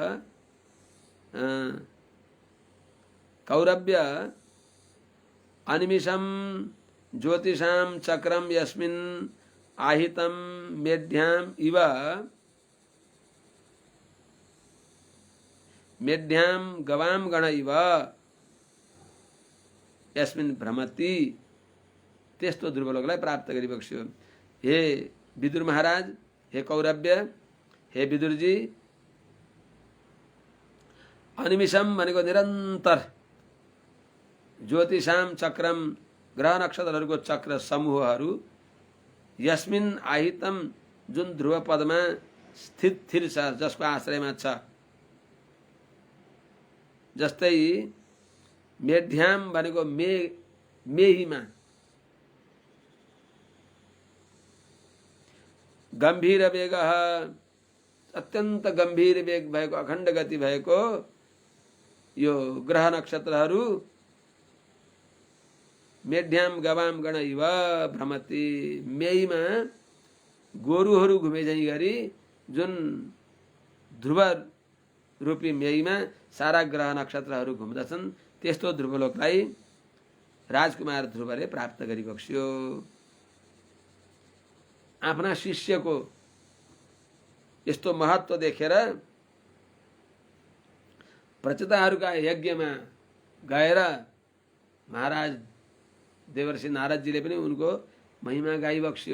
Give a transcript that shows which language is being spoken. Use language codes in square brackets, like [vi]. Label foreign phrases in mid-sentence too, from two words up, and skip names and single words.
[sa] कौरव्य अनिमिषम ज्योतिषां चक्रम यस्मिन् आहितं मेढ्याम इव मेढ्याम गवाम गण इव यस्मिन् भ्रमति। [ne] त्यस्तो ध्रुवलोकलाई प्राप्त गरिबक्स्यो। हे विदुर महाराज, [sa] हे कौरव्य, [ne] हे विदुरजी, अनिमिषम भनेको निरन्तर, [sa] ज्योतिषां चक्रम [ne] ग्रह नक्षत्रहरूको चक्र समूहहरू, [sa] यस्मिन् आहितम [ne] जुन ध्रुव पदमा स्थिर छ, जसको आश्रयमा छ, जस्तै मेढ्याम भनेको मेहीमा, गम्भीर वेग अत्यन्त गम्भीर वेग भएको, अखण्ड गति भएको यो ग्रह नक्षत्रहरू [sa] मेढ्याम गवाम गण इव भ्रमति, [ne] मेहीमा गोरुहरू घुमे झैँ गरी जुन ध्रुव रूपी मेहीमा सारा ग्रह नक्षत्रहरू घुम्दछन्, त्यस्तो ध्रुवलोकलाई राजकुमार ध्रुवले प्राप्त गरिबक्स्यो। आफ्ना शिष्यको यस्तो महत्व देखेर प्रचेताहरूका यज्ञमा गएर महाराज देवर्षि नारदजीले पनि उनको महिमा गाइबक्स्यो।